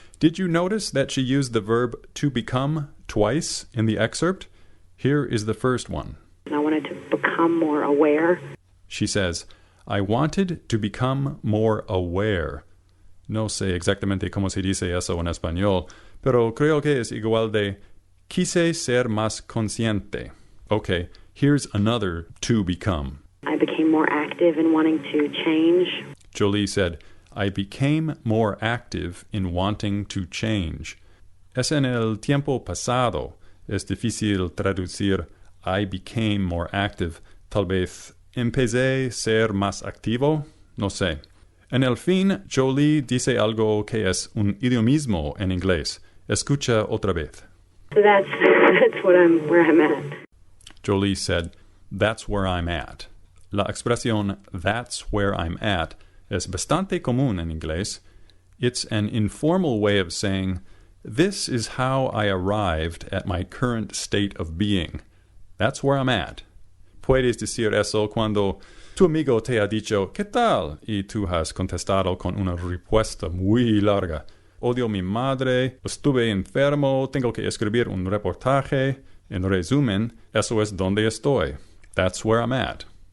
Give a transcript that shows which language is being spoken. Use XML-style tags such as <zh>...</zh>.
<en>Did you notice that she used the verb to become twice in the excerpt? Here is the first one. I wanted to become more aware. She says, I wanted to become more aware.</en> <es>No sé exactamente cómo se dice eso en español, pero creo que es igual de quise ser más consciente. Okay,</es> <en>Here's another to become. I became more active in wanting to change. Jolie said, I became more active in wanting to change.</en> <es>Es en el tiempo pasado. Es difícil traducir</es> <en>I became more active.</en> <es>Tal vez empecé a ser más activo. No sé. En el fin, Jolie dice algo que es un idiomismo en inglés. Escucha otra vez.</es> <en>So that's where I'm at. Jolie said, that's where I'm at.</en> <es>La expresión</es> <en>that's where I'm at</en> <es>es bastante común en inglés.</es> <en>It's an informal way of saying, this is how I arrived at my current state of being. That's where I'm at.</en> <es>Puedes decir eso cuando tu amigo te ha dicho, ¿qué tal? Y tú has contestado con una respuesta muy larga. Odio a mi madre, estuve enfermo, tengo que escribir un reportaje. En resumen, eso es donde estoy.</es> <en>That's where I'm at.</en>